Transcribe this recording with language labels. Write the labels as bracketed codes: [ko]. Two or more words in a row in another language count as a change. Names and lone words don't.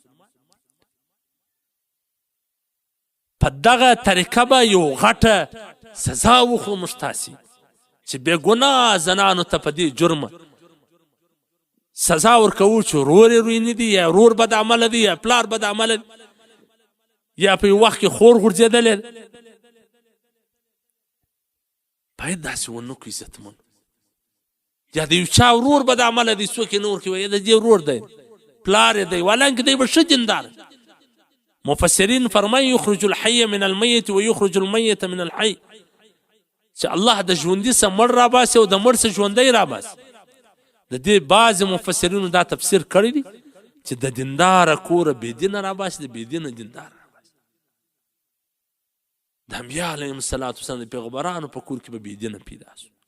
[ps] په دغه طریقه به یو غټه سزا وخورو موږ تاسې چې بې ګناه زنانو ته په دې جرمه سزا ورکوو چې ورور یې روینې دي یا ورور بدعمله دی یا پلار بدعمله دی یا په یو وخت کې خور غورځېدلی ده. باید داسې ونه کړو عزتمن. یا د یو چا ورور بدعمله دی څوک یې نه ورکوي یا د دې ورور دی پلار یې دی حالانکې دی به ښه دیندار. مفسرین فرمایي [ar] یخرج الحی من المیت و یخرج المیت من الحی، [ps] چې الله د ژوندي څه مړ راباسي او د مړ څه ژوندی راباسي. د دې بعضې مفسرینو دا تفسیر کړی دی چې د دینداره کوره بېدینه راباسي، د بېدینه دینداره راباسي. د انبیا علیهم الصلاة وسلام د پیغمبرانو په کور کې به بېدینه پیدا سو.